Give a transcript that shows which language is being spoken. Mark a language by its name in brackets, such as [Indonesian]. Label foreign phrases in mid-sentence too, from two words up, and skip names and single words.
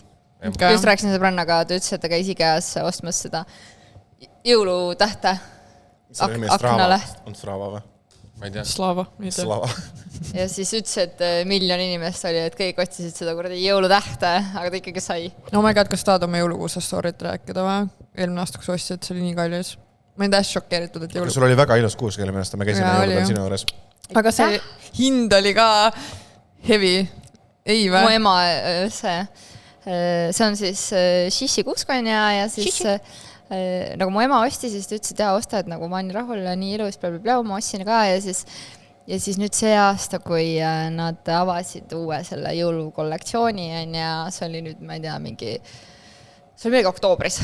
[Estonian] Just rääkisin sõbrannaga, ta ütles, et ta käis IKEA-s ostmas seda jõulutähte aknale. On Strava või? Ma ei tea. Slava. Ja siis ütles, et 1 miljon inimest oli, et kõik otsisid seda kuradi jõulutähte, aga ta ikkagi sai. [English] Oh my god, [Estonian] kas tahad oma jõulukuusa story't rääkida või? Eelmine aasta, kui sa ostsid, see oli nii kallis. Ma olen täiesti šokeeritud, et jõulu... Sul oli väga ilus kuus, kelle minest me käisime jõulupäev sinu juures. Aga see hind oli ka heavy. Ei või? Mu ema, see on siis Shishi kuuskanja ja siis nagu mu ema osti, siis ta ütles, et osta, et nagu ma olen rahul ja nii ilus, ma ostsin ka ja siis ja siis nüüd see aasta, kui nad avasid uue selle jõulukollektsiooni ja see oli nüüd, ma ei tea, see oli mingi oktoobris.